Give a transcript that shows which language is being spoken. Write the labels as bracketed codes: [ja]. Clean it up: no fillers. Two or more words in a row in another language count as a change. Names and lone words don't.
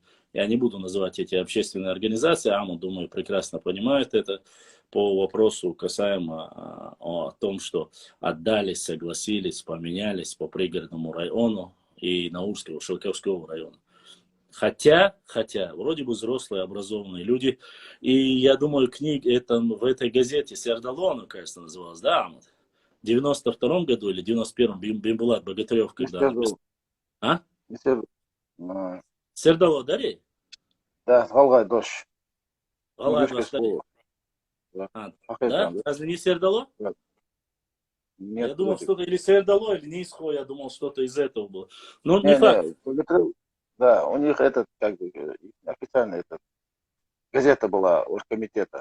[ru] Я не буду называть эти общественные организации. Ахмад, думаю, прекрасно понимает это по вопросу касаемо о том, что отдались, согласились, поменялись по пригородному району и Наурского, Шелковского района. Хотя, вроде бы взрослые, образованные люди. И я думаю, в этой газете «Сердало», она, кажется, называлась, да, Ахмад? В 92-м году или 91-м Бимбулат Богатырев, когда написал. А? Сердало, дари? Да, Галгай Дош. Галгай Дош, дари. Да? Разве не Сердало? Нет, я думал, что-то или Сердало, или Нисхо, я думал, что-то из этого было. Но не факт. Да, у них этот, как бы, официально этот, газета была оргкомитета.